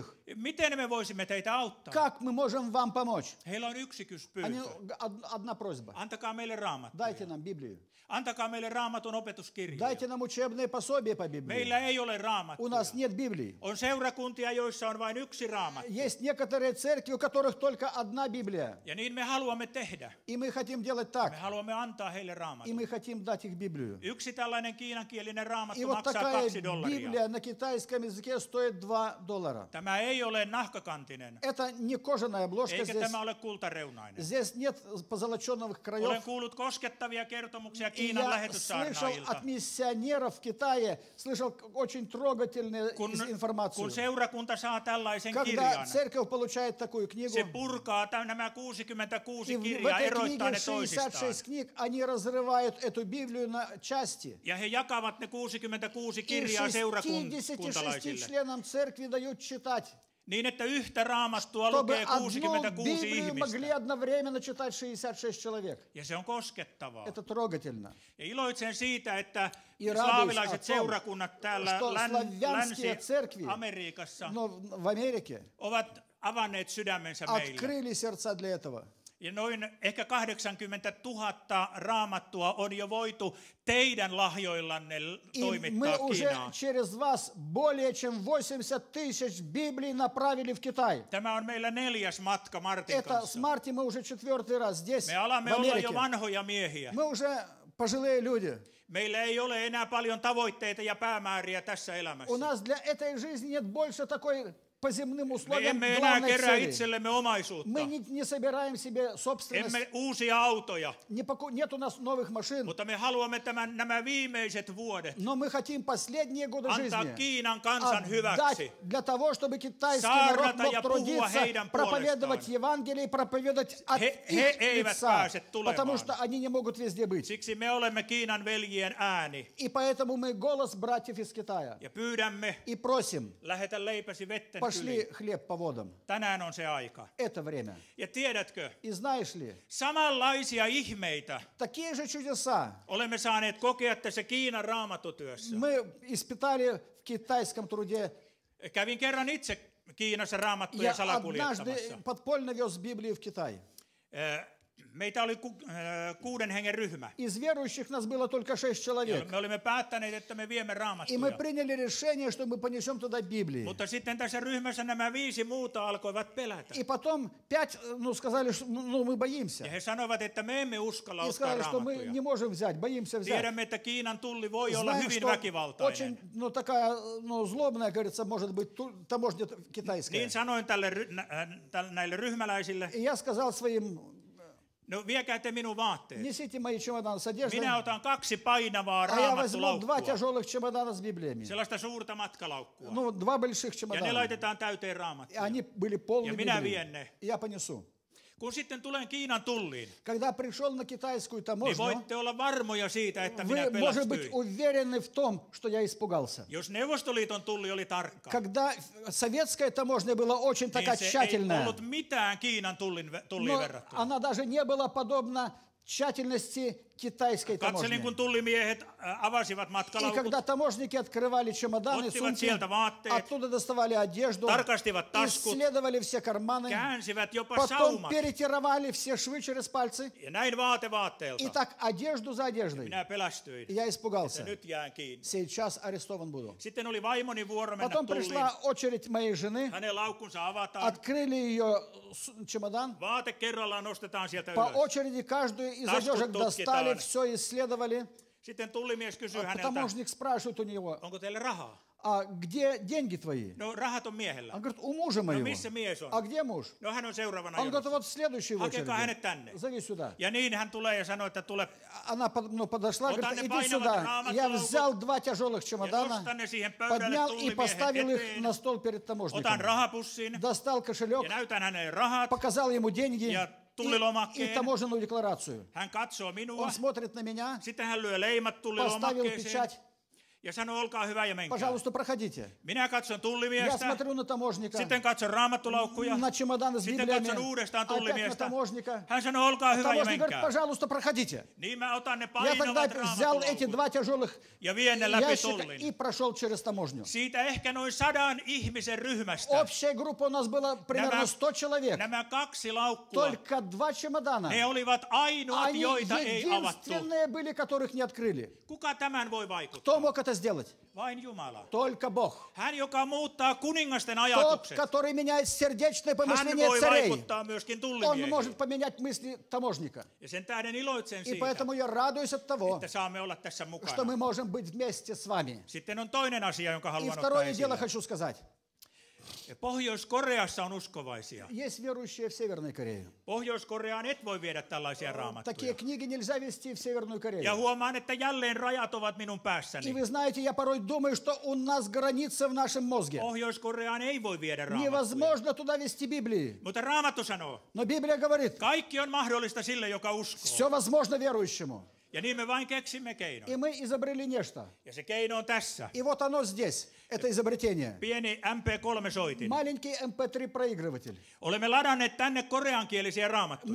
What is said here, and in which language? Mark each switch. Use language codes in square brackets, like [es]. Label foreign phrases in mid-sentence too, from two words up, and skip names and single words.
[fi] miten me voisimme teitä auttaa, [ru] как мы можем вам помочь, [fi] heillä on yksi [ru] они, [fi] pyyntö. [ru] одна просьба. [fi] Antakaa meille raamattuja. [ru] Дайте нам Библию. [fi] Antakaa meille raamatun opetuskirjoja. [ru] Дайте нам учебные пособия по Библии. [fi] Meillä ei ole [ru] У [fi] raamattuja. [ru] нас нет Библии. [fi] On seurakuntia, joissa on vain yksi raamattu. [ru] Есть некоторые церкви, у которых только одна Библия. [fi] Ja niin me haluamme tehdä. [ru] И мы хотим делать так. [fi] Me haluamme antaa heille [ru] И [fi] raamatun. [ru] мы хотим дать их Библию. [fi] Yksi tällainen kiinankielinen [ru] И [fi] raamattu [ru] вот [fi] maksaa [ru] такая [fi] $2. [ru] Библия на китайском языке стоит $2. [fi] Tämä ei ole nahkakantinen, [ru] Это не кожаная обложка [fi] eikä [ru] здесь. [fi] tämä ole kultareunainen. [ru] Здесь нет позолоченных краев. [fi] Olen kuullut koskettavia kertomuksia [ru] И [fi] Kiinan [ru] я слышал [fi] lähetyssaarnaajilta. [ru] от миссионеров в Китае, слышал очень трогательную [fi] Kun [ru] информацию. [fi] seurakunta saa tällaisen [ru] Когда [fi] kirjan, [ru] церковь получает такую книгу, [fi] se purkaa nämä 66 [ru] и в [fi] kirjaa, [ru] этой [fi] erottaa [ru] книге [fi] ne toisistaan. [ru] 66 книг, они разрывают эту Библию на части. [fi] Ja he jakavat ne 66 [ru] И [fi] kirjaa [ru] 66 [fi] seurakuntalaisille. [ru] членам церкви дают читать, [fi] Niin, että yhtä raamattua [ru] чтобы [fi] lukee [ru] одну [fi] 66 [ru] Библию могли [fi] ihmistä. [ru] одновременно читать 66 человек. [fi] Ja se on koskettavaa. [ru] Это трогательно. [fi] Ja iloitsen siitä, että Ja slaavilaiset [ru] радуюсь о том, [fi] seurakunnat täällä [ru] что славянские церкви, [fi] Länsi-Amerikassa [ru] но в Америке [fi] ovat avanneet sydämensä meille. [ru] открыли сердца для этого. [fi] Ja noin ehkä 80 000 raamattua on jo voitu teidän lahjoillanne [ru] И мы [fi] toimittaa [ru] уже [fi] Kiinaan. [ru] через вас более чем 80 тысяч Библий направили в Китай. [fi] Tämä on meillä 4. matka Martin [ru] Это с [fi] kanssa. [ru] Марти мы уже 4-й раз здесь, [fi] Me alamme [ru] в [fi] olla [ru] Америке. [fi] jo vanhoja miehiä. [ru] Мы уже пожилые люди. [fi] Meillä ei ole enää paljon tavoitteita ja päämääriä tässä [ru] У [fi] elämässä. [ru] нас для этой жизни нет больше такой по земным [fi] Me [ru] условиям [fi] emme enää [ru] главной [fi] kerää [ru] цели. [fi] itsellemme omaisuutta. [ru] Мы не собираем себе собственность, [fi] Emme uusia autoja, [ru] нет у нас новых машин, [fi] mutta me haluamme nämä viimeiset vuodet [ru] но мы хотим последние годы [fi] antaa [ru] жизни [fi] Kiinan kansan [ru] отдать [fi] hyväksi. [ru] для того, чтобы китайский народ [fi] Saarnata [ru] мог [fi] ja puhua [ru] трудиться, [fi] heidän [ru] проповедовать [fi] puolestaan. [ru] Евангелие, проповедовать от [fi] He [ru] их [fi] eivät [ru] лица, [fi] pääse tulemaan. [ru] потому что они не могут везде быть. [fi] Siksi me olemme Kiinan veljien ääni [ru] И поэтому мы голос братьев из Китая. [fi] ja pyydämme, [ru] И просим, [fi] lähetä leipäsi vetten [ru] пошли [fi] yli. [ru] хлеб по водам. [fi] Tänään on se aika. [ru] Это время. [fi] Ja tiedätkö, [ru] И знаешь ли, [fi] samanlaisia ihmeitä [ru] такие же чудеса [fi] olemme saaneet kokea tässä Kiinan raamatutyössä. [ru] мы испытали в китайском труде. [fi] Kävin kerran itse Kiinassa raamattuja [ru] Я [fi] salakuljettamassa. [ru] однажды подпольно вез Библию в Китай. [fi] Meitä oli 6 hengen ryhmä. [ru] Из верующих нас было только 6 [fi] Ja [ru] человек. [fi] me olimme päättäneet, että me viemme [ru] И мы [fi] raamattuja. [ru] приняли решение, что мы понесем туда Библии. [fi] Mutta sitten tässä ryhmässä nämä 5 muuta alkoivat pelätä. [ru] И потом 5, сказали, что мы боимся. [fi] Ja he sanoivat, että me emme uskalla [ru] И [fi] ottaa [ru] сказали, что мы [fi] raamattuja. [ru] не можем взять, боимся взять. [fi] Tiedämme, että Kiinan tulli voi olla [ru] Знаем, [fi] hyvin [ru] что [fi] väkivaltainen. [ru] очень, такая, злобная, говорится, может быть, таможня китайская. [fi] Niin sanoin näille ryhmäläisille, [ru] И я сказал своим, [fi] no viekää te minun vaatteet. [ru] несите мои чемоданы с одеждой, [fi] Minä otan 2 painavaa [ru] а я возьму 2 [fi] raamatulaukkua. [ru] тяжелых чемодана с Библиями. [fi] Sellaista suurta matkalaukkua. [ru] 2 больших [fi] Ja ne [ru] чемодана. [fi] laitetaan täyteen [ru] И [fi] raamattuja. [ru] они были полны [fi] Ja minä [ru] Библии. [fi] vien ne. [ru] И я понесу. [fi] Kun sitten tulen Kiinan tulliin, [ru] Когда пришел на китайскую [fi] niin [ru] таможню, [fi] voitte olla varmoja siitä, että minä [ru] вы, может быть, [fi] pelästyin. [ru] уверены в том, что я испугался. [fi] Jos Neuvostoliiton tulli oli tarkka, [ru] Когда советская таможня была очень такая [fi] niin se ei [ru] тщательная, [fi] ollut mitään Kiinan tulliin [ru] но [fi] verrattuna. [ru] она даже не была подобна тщательности китайской [fi] Katselin, kun [ru] таможни. [fi] tullimiehet avasivat [ru] И [fi] matkalaukut, [ru] когда таможники открывали чемоданы, [fi] ottivat [ru] сумки, [fi] sieltä vaatteet, [ru] оттуда доставали одежду, [fi] tarkastivat taskut, [ru] исследовали все карманы, [fi] käänsivät jopa [ru] потом [fi] saumat [ru] перетировали все швы через пальцы, [fi] ja näin vaate vaatteelta. [ru] и так одежду за одеждой. [fi] Minä pelästyin, [ru] И я [fi] että [ru] испугался. [fi] nyt jään kiinni. [ru] Сейчас арестован буду. [fi] Sitten oli vaimoni vuoro mennä [ru] Потом [fi] tulliin. [ru] пришла очередь моей жены, [fi] Hänen laukkunsa avataan. [ru] открыли ее чемодан, [fi] Vaate kerrallaan nostetaan sieltä [ru] по [fi] ylös. [ru] очереди каждую из [fi] Таскут [ru] одежек достали, [fi] tutkitaan. [ru] все исследовали. [fi] Sitten tullimies kysyy häneltä, [ru] Таможник спрашивает у него, [fi] onko teillä rahaa? [ru] а где деньги твои? [fi] No rahat on miehellä. [ru] Он говорит, у мужа [fi] No [ru] моего. [fi] missä mies on? [ru] А где муж? [fi] No hän on seuraavana [ru] Он говорит, [fi] jonossa. [ru] вот следующий в [fi] Hakekaa [ru] очереди. [fi] hänet tänne. [ru] Зови сюда. [fi] Ja niin hän tulee ja sanoo, että tule, [ru] Она подошла, Вот говорит, они иди [fi] painavat [ru] сюда. [fi] raamatulaukut. [ru] Я взял 2 тяжелых [fi] ja [ru] чемодана, [fi] nostan ne siihen pöydälle [ru] поднял и [fi] tullimiehen [ru] поставил их [fi] eteen. [ru] на стол перед [fi] Otan [ru] таможником. [fi] rahapussin [ru] Достал кошелек, [fi] ja näytän hänelle rahat. [ru] показал ему деньги [fi] Ja [ru] и [fi] tullilomakkeen. [ru] таможенную декларацию. [fi] Hän katsoo minua. [ru] Он смотрит на меня, [fi] Sitten hän lyö leimat [ru] поставил [fi] tullilomakkeeseen. [ru] печать [fi] Ja sanoi, olkaa hyvä ja menkää. [ru] Пожалуйста, проходите. [fi] Minä katson [ru] Я [fi] tullimiestä, [ru] смотрю на таможника, [fi] sitten katson raamattulaukkuja, [ru] на чемоданы с [fi] sitten [ru] Библиями, [fi] katson uudestaan [ru] опять на [fi] tullimiestä. [ru] таможника. [fi] Hän sanoi, olkaa hyvä ja [ru] Таможник говорит, [fi] menkää. [ru] пожалуйста, проходите. [fi] Niin mä otan ne [ru] Я тогда [fi] painavat [ru] взял эти [fi] raamattulaukut [ru] два тяжелых [fi] ja vien ne läpi [ru] ящика [fi] tullin. [ru] и прошел через таможню. [fi] Siitä ehkä noin 100 ihmisen ryhmästä. [ru] Общая группа у нас была примерно 100 человек. [fi] Nämä 2 laukkua, [ru] Только 2 чемодана. [fi] ne olivat ainoat, [ru] Они [fi] joita ei avattu. [ru] единственные были, которых не открыли. [fi] Kuka tämän voi [ru] Кто [fi] vaikuttaa? [ru] мог это сделать? [fi] Vain Jumala. [ru] Только Бог. [fi] Hän, joka muuttaa kuningasten [ru] Тот, [fi] ajatukset. [ru] который меняет сердечное [fi] Hän [ru] помышление [fi] voi [ru] царей. [fi] vaikuttaa myöskin [ru] Он [fi] tullimiehiin. [ru] может поменять мысли таможника. [fi] Ja sen tähden iloitsen [ru] И [fi] siitä, [ru] поэтому я радуюсь от того, [fi] että saamme olla tässä [ru] что [fi] mukana. [ru] мы можем быть вместе с вами. [fi] Sitten on toinen asia, jonka [ru] И [fi] haluan ottaa [ru] второе дело [fi] esille. [ru] хочу сказать. [fi] Pohjois-Koreassa on uskovaisia. [ru] Есть верующие в Северной Корее. [fi] Pohjois-Koreaan et voi viedä tällaisia [ru] Такие [fi] raamattuja. [ru] книги нельзя вести в Северную Корею. [fi] Ja huomaan, että jälleen rajat ovat minun [ru] И [fi] päässäni. [ru] вы знаете, я порой думаю, что у нас граница в нашем мозге. [fi] Pohjois-Koreaan ei voi viedä raamattuja. [ru] Невозможно туда вести Библии. [fi] Mutta Raamattu sanoo, [ru] Но Библия говорит, [fi] kaikki on mahdollista sille, joka uskoo. [ru] все возможно верующему. [fi] Ja niin me vain keksimme keinon. [ru] И мы изобрели нечто. [fi] Ja se keino on tässä. [ru] И вот оно здесь, это изобретение. [fi] Pieni MP3-soitin. [ru] Маленький MP3-проигрыватель. [fi] Olemme ladanneet tänne koreankielisiä raamattuja.